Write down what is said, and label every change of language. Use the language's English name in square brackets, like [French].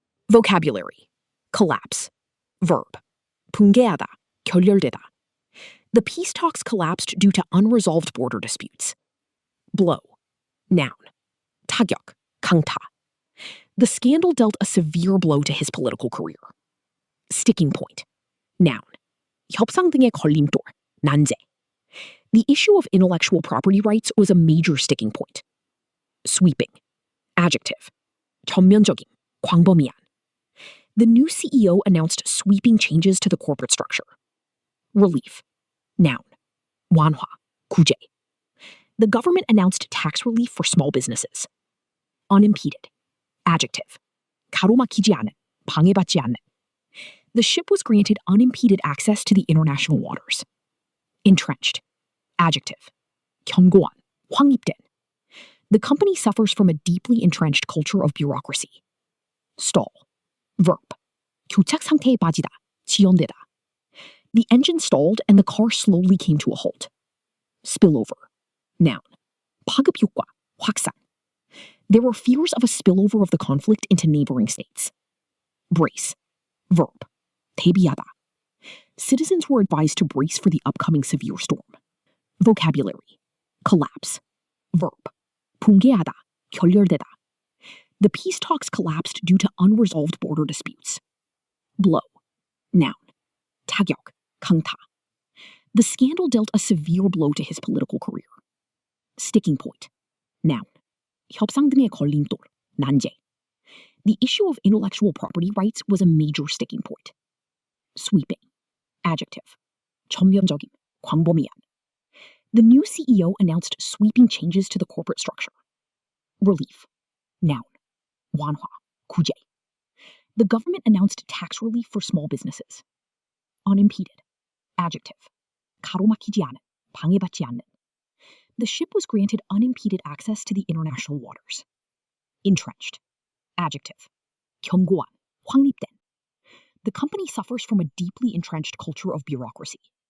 [English] Vocabulary: collapse, verb, [Korean] 붕괴하다, 결렬되다. [English] The peace talks collapsed due to unresolved border disputes. Blow, noun, [Korean] 타격, 강타. [English] The scandal dealt a severe blow to his political career. Sticking point, noun, [Korean] 협상 등의 걸림돌, 난제. [English] The issue of intellectual property rights was a major sticking point. Sweeping, adjective, [Korean] 전면적인, 광범위한. [English] The new CEO announced sweeping changes to the corporate structure. Relief, noun, [Korean] 완화, 구제. [English] The government announced tax relief for small businesses. Unimpeded, adjective, [Korean] 가로막히지 않은, 방해받지 않는. [English] The ship was granted unimpeded access to the international waters. Entrenched, adjective, [Korean] 견고한, 확립된. [English] The company suffers from a deeply entrenched culture of bureaucracy. Stall, verb, [Korean] 교착 상태에 빠지다, 지연되다. [English] The engine stalled and the car slowly came to a halt. Spillover, noun, [Korean] 파급 효과, 확산. [English] There were fears of a spillover of the conflict into neighboring states. Brace, verb, [Korean] 대비하다. [English] Citizens were advised to brace for the upcoming severe storm. Vocabulary: collapse, verb, [Korean] 붕괴하다, 결렬되다. [English] The peace talks collapsed due to unresolved border disputes. Blow, noun, [Korean] 자격, 강타. [English] The scandal dealt a severe blow to his political career. Sticking point. Noun. [Korean] 협상 등의 걸림돌, 난제. [English] The issue of intellectual property rights was a major sticking point. Sweeping. Adjective. [Korean] 전면적임, 광범위한. [English] The new CEO announced sweeping changes to the corporate structure. Relief. Noun. [Korean] 완화, 구제. [English] The government announced tax relief for small businesses. Unimpeded. Adjective. [Korean] 가로막히지 않은, 방해받지 않는. [English] The ship was granted unimpeded access to the international waters. Entrenched. Adjective. [Korean] 견고한, 확립된. [English] The company suffers from a deeply entrenched culture of bureaucracy.